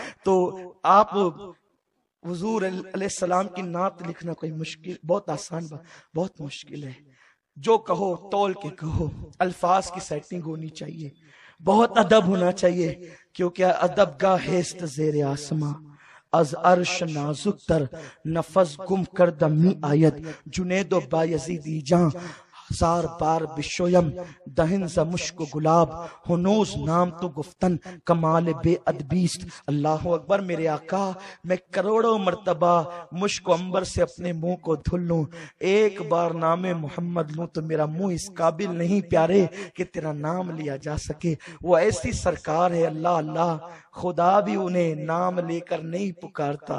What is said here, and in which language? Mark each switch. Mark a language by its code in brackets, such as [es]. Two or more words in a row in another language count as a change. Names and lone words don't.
[ur] تو آپ حضور [ar] علیہ السلام [ur] کی نعت لکھنا کوئی مشکل، بہت آسان بات، بہت مشکل ہے۔ جو کہو تول کے کہو، الفاظ کی سیٹنگ ہونی چاہیے، بہت ادب ہونا چاہیے، کیونکہ [fa] ادب گاہ ہست زیر آسماں، از عرش نازک تر نفس گم کردم می آید، جنید و بایزیدی جان ہزار بار بشویم، دہن ز مشک و گلاب ہنوز نام تو گفتن کمال بے ادبیست۔ [ar] اللہ اکبر۔ [ur] میرے آقا، میں کروڑوں مرتبہ مشک و عنبر سے اپنے منہ کو دھل لوں، ایک بار نام محمد لوں تو میرا منہ اس قابل نہیں پیارے کہ تیرا نام لیا جا سکے۔ وہ ایسی سرکار ہے اللہ اللہ، خدا بھی انہیں نام لے کر نہیں پکارتا۔